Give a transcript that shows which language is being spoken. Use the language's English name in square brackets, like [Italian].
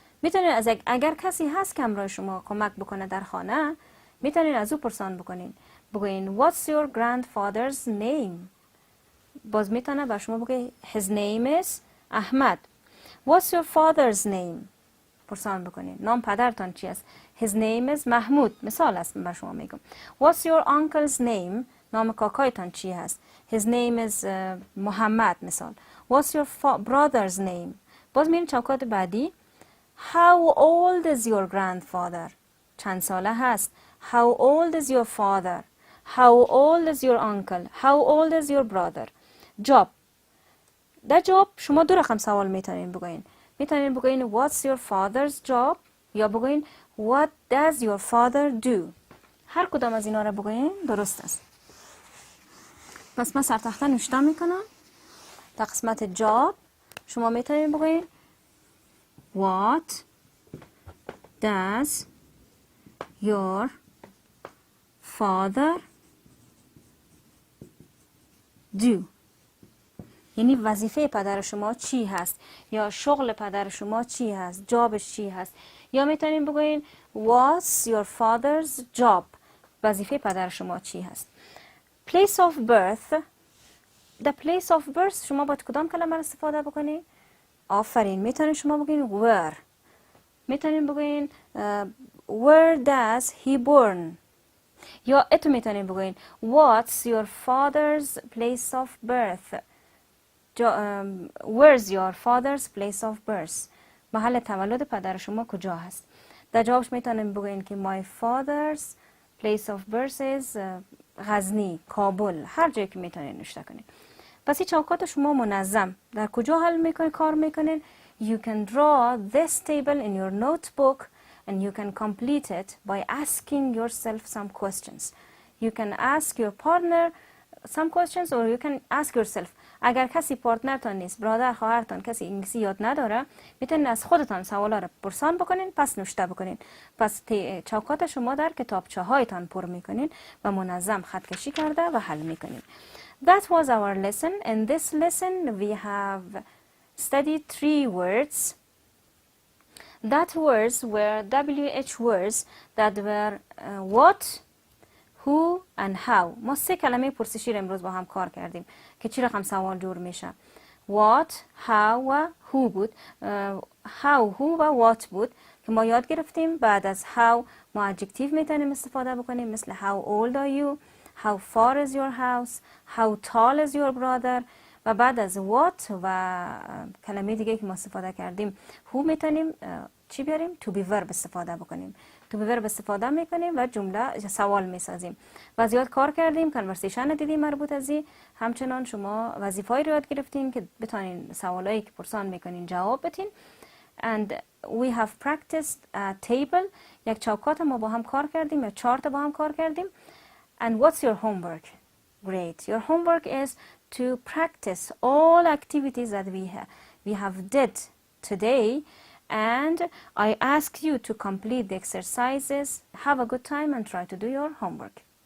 [Persian] میتونین از اگر کسی هست که همراه شما کمک بکنه در خانه میتونین از او پرسان بکنین. بگوین [English] What's your grandfather's name؟ [Persian] باز میتونه بر شما بگه [English] His name is [Persian] احمد. [English] What's your father's name؟ [Persian] پرسان بکنین نام پدرتان چی است؟ [English] His name is محمود. [Persian] مثال است بر شما میگم. [English] What's your uncle's name؟ [Persian] نام کاکایتان چی هست؟ [English] His name is محمد [Persian] مثال. [English] What's your brother's name؟ [Persian] باز میرین چوکات بعدی. [English] How old is your grandfather؟ [Persian] چند ساله هست؟ [English] How old is your father؟ How old is your uncle؟ How old is your brother؟ job. [Persian] در جواب شما دو رقم سوال میتونین بگوین. میتونین بگوین [English] What's your father's job؟ [Persian] یا بگوین [English] What does your father do؟ [Persian] هر کدام از اینا را بگوین درست است. پس من سر تخته نوشته میکنم. در قسمت job شما میتونین بگوین [English] What does your father do؟ [Persian] یعنی وظیفه پدر شما چی هست، یا شغل پدر شما چی هست، جابش چی هست. یا میتونین بگوین [English] what's your father's job، [Persian] وظیفه پدر شما چی هست. [English] place of birth، the place of birth [Persian] شما باید کدام کلمه استفاده بکنین؟ آفرین، میتونین شما بگین where، میتونین بگین [English] where does he born، [Persian] یا اتو میتونین بگوین [English] what's your father's place of birth، [Persian] where's your father's place of birth، محل تولد پدر شما کجا هست. در جوابش میتونین بگوین که [English] my father's place of birth is [Persian] غزنی، کابل، هر جایی که میتونین نوشته کنین. پس این چوکات شما منظم در کجا حل میکنین، کار میکنین؟ [English] You can draw this table in your notebook and you can complete it by asking yourself some questions. You can ask your partner some questions or you can ask yourself. [Persian] اگر کسی پارتنرتان نیست، برادر خواهرتان کسی انگلیسی یاد نداره، میتونید از خودتان سوالا رو پرسان بکنین، پس نوشته بکنین. پس چوکات شما در کتابچه هایتان پر میکنین و منظم خط کشی کرده و حل میکنین. [English] That was our lesson. In this lesson we have studied 3 words. That words were WH words that were what, who and how. [Persian] ما 3 کلمه پرسشی رو امروز با هم کار کردیم که چی رقم سوال جور میشه. What, how و who بود. How, who و what بود که ما یاد گرفتیم. بعد از how ما adjective میتونیم استفاده بکنیم، مثل [English] how old are you, how far is your house, how tall is your brother. [Persian] و بعد از what و کلمه دیگه که ما استفاده کردیم who میتونیم چی بیاریم؟ [English] to be verb [Persian] استفاده بکنیم. to be verb استفاده میکنیم و جمله سوال میسازیم. و زیاد کار کردیم، کانورسیشن دیدیم مربوط از این. همچنان شما وظیفه‌ای رو یاد گرفتین که بتونین سوالایی که پرسان میکنین جواب بدین. [English] and we have practiced a table، [Persian] یک چوکات ما با هم کار کردیم، یا چارت با هم کار کردیم. [English] and what's your homework? Great. Your homework is to practice all activities that we have did today, and I ask you to complete the exercises. Have a good time and try to do your homework.